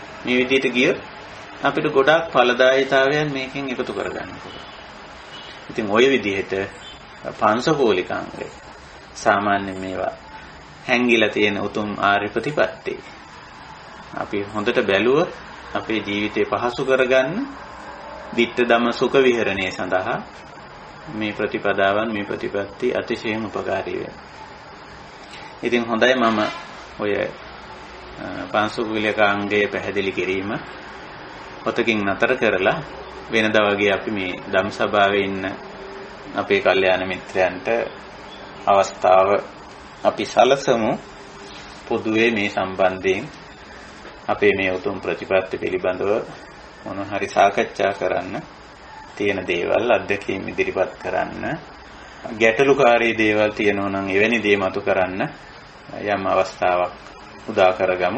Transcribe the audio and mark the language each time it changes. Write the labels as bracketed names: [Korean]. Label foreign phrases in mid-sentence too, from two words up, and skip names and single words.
[Sinhala] මේ විදිහට ගියොත් අපිට ගොඩාක් ඵලදායීතාවයන් මේකෙන් එකතු කරගන්න පුළුවන්. ඉතින් ওই විදිහට පංසකෝලිකාංගය සාමාන්‍ය මේවා හැංගිලා තියෙන උතුම් ආර්ය ප්‍රතිපත්ති. අපි හොඳට බැලුවොත් අපේ ජීවිතේ පහසු කරගන්න [Pali] ditta dhamma sukha viharane [Sinhala] සඳහා මේ ප්‍රතිපදාවන් මේ ප්‍රතිපත්ති අතිශයින් උපකාරී වෙනවා. ඉතින් හොඳයි මම ඔය පංසකෝලිකාංගය පැහැදිලි කිරීම පොතකින් නතර කරලා වෙනදා වගේ අපි මේ ධම් සභාවේ ඉන්න අපේ කල්යාණ මිත්‍රයන්ට අවස්ථාව අපි සලසමු පොදුවේ මේ සම්බන්ධයෙන් අපේ මේ උතුම් ප්‍රතිපත්ති පිළිබඳව මොන හරි සාකච්ඡා කරන්න තියෙන දේවල් අධ්‍යක්ෂින් ඉදිරිපත් කරන්න ගැටලුකාරී දේවල් තියෙනවා නම් එවැනි දේ මතු කරන්න යම් අවස්ථාවක් උදා කරගමු.